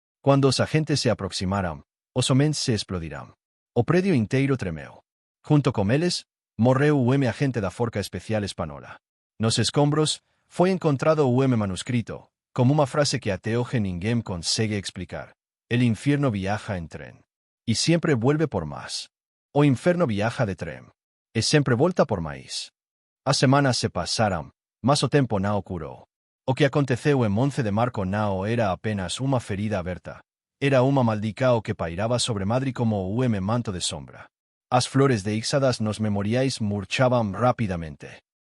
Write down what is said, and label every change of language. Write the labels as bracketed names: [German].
[Portuguese] Quando os agentes se aproximaram, os homens se explodiram. O prédio inteiro tremeu. Junto com eles, morreu o agente da Forca Especial Espanhola. Nos escombros, foi encontrado o manuscrito, como uma frase que até hoje ninguém consegue explicar. [Spanish] El infierno viaja en tren. Y siempre vuelve por más. [Portuguese] O inferno viaja de tren. E sempre volta por máis. As semanas se passaram, mas o tempo não curou. O que aconteceu em 11 de março não era apenas uma ferida aberta. Era uma maldição que pairava sobre Madrid como o manto de sombra. As flores deixadas nos memoriais murchavam rapidamente.